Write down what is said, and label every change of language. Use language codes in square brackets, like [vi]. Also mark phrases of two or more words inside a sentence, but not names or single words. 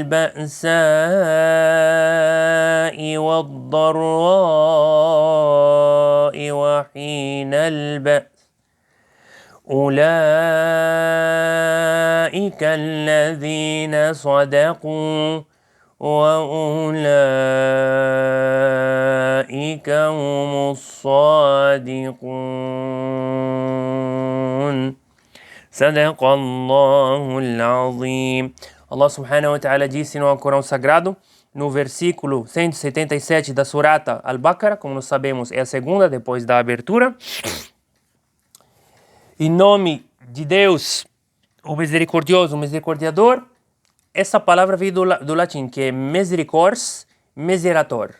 [ar] البأساء والضراء وحين البأس أولئك الذين صدقوا وأولئك هم الصادقون صدق الله العظيم. الله سبحانه وتعالى [pt] disse no Alcorão Sagrado, no versículo 177 da Surata Al-Baqarah, como nós sabemos é a segunda depois da abertura. Em nome de Deus, o misericordioso, o misericordiador. Essa palavra veio do latim, que é [la] misericors, miserator.